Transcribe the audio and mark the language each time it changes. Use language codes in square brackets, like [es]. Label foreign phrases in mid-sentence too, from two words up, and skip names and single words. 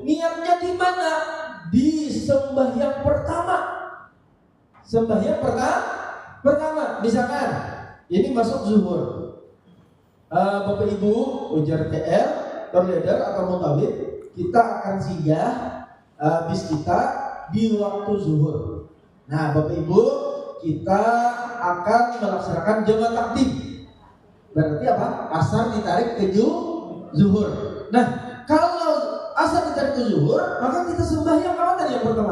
[id] Niatnya di mana? Di sembahyang pertama. Sembahyang pertama, misalkan ini masuk zuhur. Bapak Ibu ujar TL, terleder atau mutawif, kita akan singgah bis kita di waktu zuhur. Nah, Bapak Ibu, kita akan melaksanakan jamak takdim. Berarti apa? Asar ditarik ke zuhur. Nah, kalau asar ditarik ke zuhur, maka kita sembahyang apa tadi yang pertama?